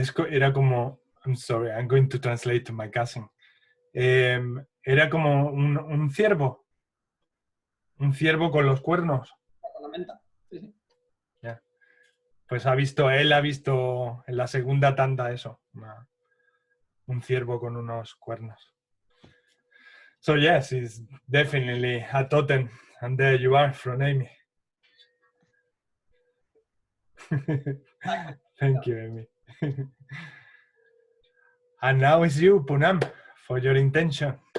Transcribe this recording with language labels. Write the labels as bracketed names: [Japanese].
[Spanish] Era como, [English] I'm sorry, I'm going to translate to my cousin. [Spanish] Era como un ciervo con los cuernos. Con la menta. Sí, sí. [English] Yeah. [Spanish] Pues él ha visto en la segunda tanda eso, un ciervo con unos cuernos. [English] So yes, it's definitely a totem, and there you are from Amy. Thank you, Amy. And now it's you, Poonam, for your intention.